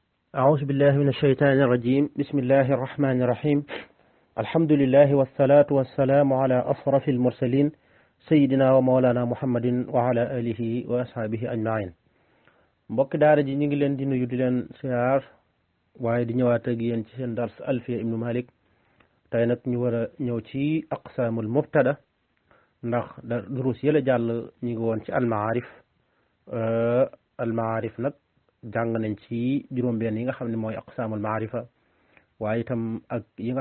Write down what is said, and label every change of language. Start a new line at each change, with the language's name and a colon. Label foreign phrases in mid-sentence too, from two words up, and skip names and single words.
Arabic: أعوذ بالله من الشيطان الرجيم بسم الله الرحمن الرحيم الحمد لله والصلاة والسلام على أشرف المرسلين سيدنا ومولانا محمد وعلى آله وأصحابه أجمعين
Wolof: mbokk daara ji ñu ngi leen di nuyu di leen siyaar waaye di ñëwaat ak yéen ci seen dars Alfiya ibnu Malik tey nag ñu war a ñëw ci
Arabic: أقسام المبتدأ
Wolof: ndax durus yële jàll ñu ngi woon ci almaarif nag jàng nañ ci juróom-benn yi nga xam ne mooy
Arabic: أقسام المعرفة
Wolof: waaye itam ak yi nga